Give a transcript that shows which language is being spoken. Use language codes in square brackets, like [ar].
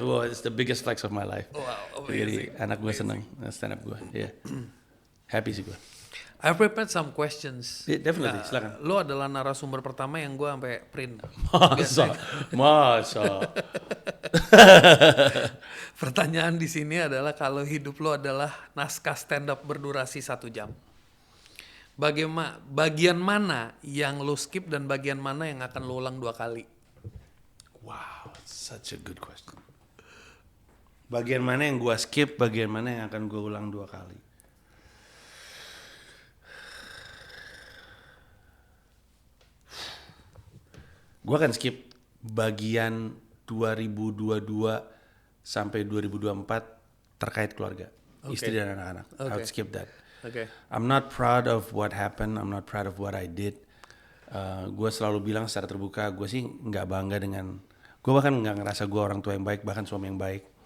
[en] Well, it's the biggest flex of my life. Wow, [id] Jadi anak gue seneng stand up gue. Yeah. Happy sih gue. [en] I prepared some questions. Yeah, definitely, silakan. [id] Lo adalah narasumber pertama yang gue sampai print. Masa. Pertanyaan di sini adalah kalau hidup lo adalah naskah stand up berdurasi 1 jam. Bagian mana yang lo skip dan bagian mana yang akan lo ulang 2 kali? [en] Wow, such a good question. [id] Bagian mana yang gue skip, bagian mana yang akan gue ulang 2 kali? Gue akan skip bagian 2022 sampai 2024 terkait keluarga, istri dan anak-anak. [en] I would skip that. Oke. I'm not proud of what happened. I'm not proud of what I did. [id] Gue selalu bilang secara terbuka, gue sih nggak bangga dengan, gue bahkan nggak ngerasa gue orang tua yang baik, bahkan suami yang baik.